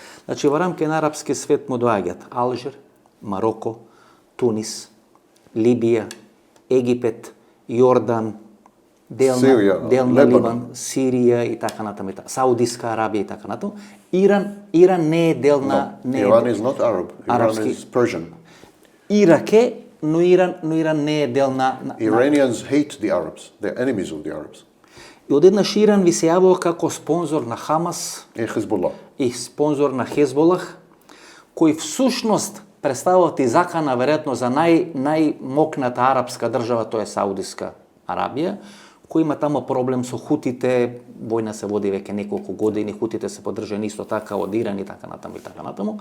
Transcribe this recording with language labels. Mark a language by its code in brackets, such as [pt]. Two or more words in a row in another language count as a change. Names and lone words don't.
[mk] Значи, во рамки на арапски свет му доаѓаат Алжир, Мароко, Тунис, Либија, Египет, Јордан, делна Ливан, Сирија и така натаму, Саудиска Арабија и така натаму. Иран не е дел на... [en] Iran is not Arab. Iran is Persian. [mk] Ирак е, но Иран не е дел на... [en] Iranians hate the Arabs. They're enemies of the Arabs. [mk] И одеднаш Иран ви се јавува како спонзор на Хамас и спонзор на Хезболах, кои всушност представуваат и закана веројатно за најмокната арапска држава, тоа е Саудиска Арабија, кој има тамо проблем со хутите, војна се води веќе неколку години, хутите се поддржани исто така од Иран и така натаму и така натаму.